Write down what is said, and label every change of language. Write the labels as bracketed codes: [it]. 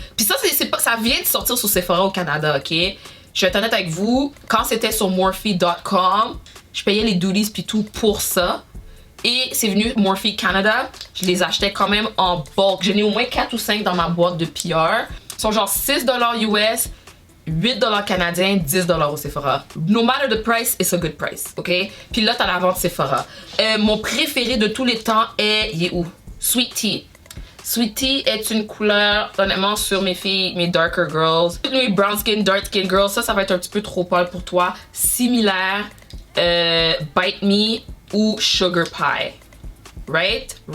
[fr] Puis ça, ça vient de sortir sur Sephora au Canada, ok? Je vais être honnête avec vous, quand c'était sur Morphe.com, je payais les duties puis tout pour ça. Et c'est venu Morphe Canada, je les achetais quand même en bulk. J'en ai au moins 4 ou 5 dans ma boîte de PR. Ils sont genre 6$ US, 8$ canadiens, 10$ au Sephora. [en] No matter the price, it's a good price, ok? [fr] Puis là, t'as la vente Sephora. Mon préféré de tous les temps il est où? Sweet Tea. Sweet Tea est une couleur, honnêtement, sur mes filles, mes darker girls. Mes brown skin, dark skin girls, ça va être un petit peu trop pâle pour toi. Similaire, Bite Me ou Sugar Pie. Right?